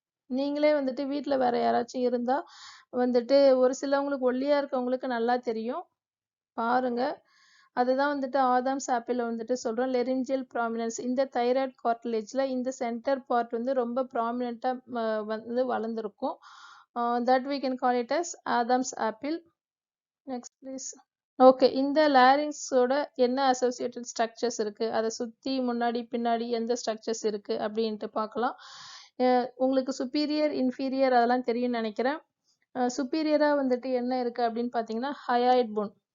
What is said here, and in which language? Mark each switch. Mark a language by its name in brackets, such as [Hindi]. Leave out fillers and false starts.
[Tamil] நீங்களே வீட்டுல வேற யாராச்சும் இருந்தா ஒரு சிலவங்களுக்கு ஒல்லியா இருக்கவங்களுக்கு நல்லா தெரியும், பாருங்க. அதுதான் ஆதாம்ஸ் ஆப்பிள் சொல்றோம், லெரிஞ்சியல் ப்ராமினன்ஸ். இந்த தைராய்டு கார்டிலேஜ்ல இந்த சென்டர் பார்ட் ரொம்ப ப்ராமினெண்டா வளர்ந்துருக்கும். [English] That we can call it as Adam's apple. Next please. [Tamil] Okay, இந்த லாரிங்ஸோட என்ன அசோசியேட்டட் ஸ்ட்ரக்சர்ஸ் இருக்கு, அதை சுத்தி முன்னாடி பின்னாடி எந்த ஸ்ட்ரக்சர்ஸ் இருக்கு அப்படின்ட்டு பார்க்கலாம். உங்களுக்கு சுப்பீரியர், இன்ஃபீரியர் அதெல்லாம் தெரியும்னு நினைக்கிறேன். சுப்பீரியரா என்ன இருக்கு அப்படின்னு பார்த்தீங்கன்னா, ஹயாய்ட் போன்.